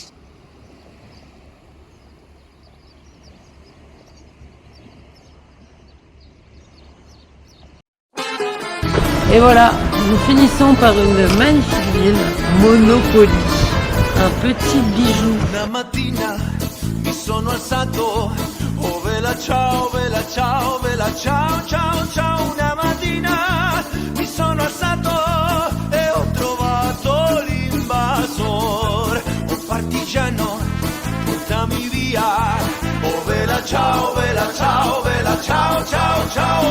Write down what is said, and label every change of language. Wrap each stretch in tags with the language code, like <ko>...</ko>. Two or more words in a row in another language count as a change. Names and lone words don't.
<fr>Et voilà, nous finissons par une magnifique ville, Monopoly. Un petit bijou.</fr> <it>Una mattina mi sono alzato, oh vela ciao, vela ciao, vela ciao, ciao, ciao. Una mattina mi sono alzato e ho trovato l'invasor. Oh partigiano, portami via, oh vela ciao, vela ciao, vela ciao, ciao, ciao.</it>